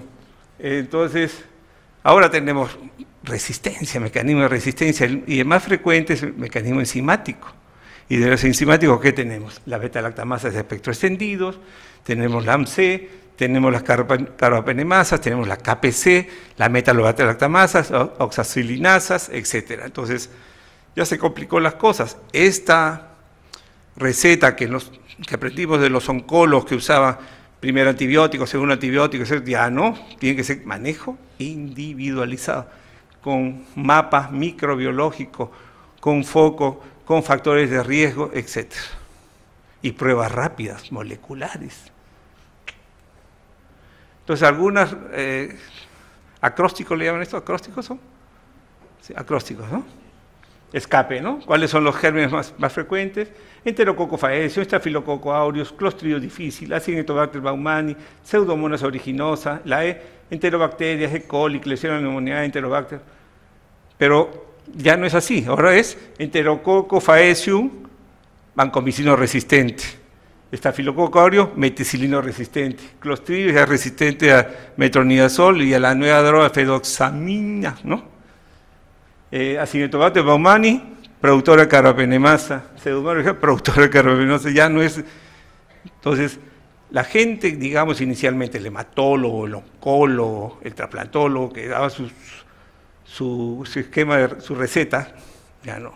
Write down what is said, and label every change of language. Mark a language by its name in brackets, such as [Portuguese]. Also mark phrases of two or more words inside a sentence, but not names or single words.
[Spanish] Entonces, ahora tenemos resistencia, mecanismo de resistencia, y el más frecuente es el mecanismo enzimático. Y de los enzimáticos, ¿qué tenemos? Las beta-lactamasas de espectro extendidos, tenemos la AMC, tenemos las carbapenemasas, tenemos la KPC, la metalobeta-lactamasas, oxacilinasas, etc. Entonces, ya se complicó las cosas. Esta receta que aprendimos de los oncólogos que usaban primer antibiótico, segundo antibiótico, ya no, tiene que ser manejo individualizado, con mapas microbiológicos, con foco, con factores de riesgo, etc. Y pruebas rápidas, moleculares. Entonces, algunas, acrósticos le llaman esto, ¿acrósticos son? Sí, acrósticos, ¿no? Escape, ¿no? ¿Cuáles son los gérmenes más frecuentes? Enterococo faecio, estafilococo aureus, Clostridio difficile, Acinetobacter baumannii, Pseudomonas aeruginosa, la enterobacterias, E. coli, Klebsiella pneumoniae, Enterobacter. Pero ya no es así, ahora es Enterococo faecium, vancomicino resistente. Estafilococo aureus, meticilino resistente. Clostridio es resistente a metronidazol y a la nueva droga fedoxamina, ¿no? Acinetobacter baumannii, productora de carbapenemasa, Pseudomonas, productora de carbapenemasa, ya no es. Entonces, la gente, digamos inicialmente, el hematólogo, el oncólogo, el trasplantólogo, que daba su esquema, su receta, ya no.